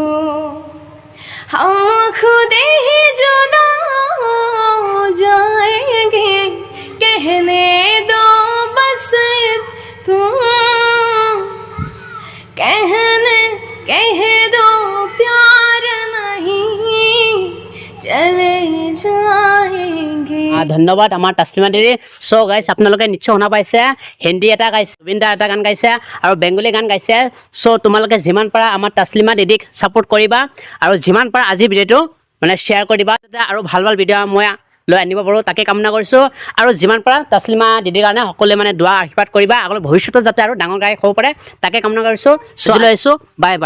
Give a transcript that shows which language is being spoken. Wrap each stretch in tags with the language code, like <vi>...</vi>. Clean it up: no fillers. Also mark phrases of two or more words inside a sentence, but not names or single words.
<hi>हम खुद ही जुदा हो जाएंगे कहने दो बस तुम कह दो प्यार नहीं चले जाएंगे</hi> <as>ধন্যবাদ আমাৰ তাসলিমা দিদি</as> <en>so guys</en> <as>আপোনালোকে নিশ্চয় শুনা পাইছে হিন্দী এটা গাইছে জুবিন দাৰ এটা গান গাইছে আৰু বেংগলী গান গাইছে সো তোমালোকে যিমান পাৰা আমাৰ তাসলিমা দিদিক ছাপোৰ্ট কৰিবা আৰু যিমান পাৰা আজি ভিডিঅ'টো মানে শ্বেয়াৰ কৰি দিবা যাতে আৰু ভাল ভিডিঅ' মই লৈ আনিব পাৰোঁ তাকে কামনা কৰিছোঁ আৰু যিমান পাৰা তাসলিমা দিদিৰ কাৰণে সকলোৱে মানে দোৱা আশীৰ্বাদ কৰিবা আগলৈ ভৱিষ্যতত যাতে আৰু ডাঙৰ গায়ক হ'ব পাৰে তাকে কামনা কৰিছোঁ সো লৈ আহিছোঁ</as> <en>bye bye</en>